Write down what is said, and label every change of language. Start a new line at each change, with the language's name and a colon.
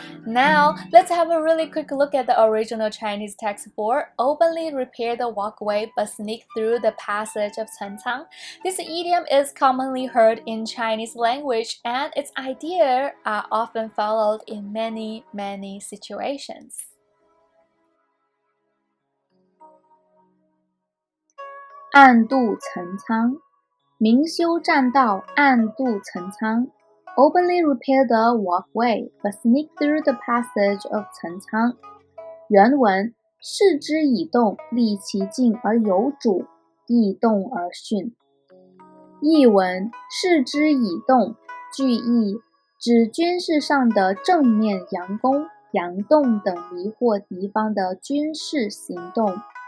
English: Now, let's have a really quick look at the original Chinese text for openly repair the walkway but sneak through the passage of Chencang. This idiom is commonly heard in Chinese language, and its ideas are often followed in many situations.
Chinese: 暗度陈仓，明修栈道，暗度陈仓。
English: Openly repair the walkway, but sneak through the passage of Chencang.
Chinese: 原文：视之以动，利其静而有主，易动而训。译文：视之以动，句意指军事上的正面佯攻、佯动等迷惑敌方的军事行动。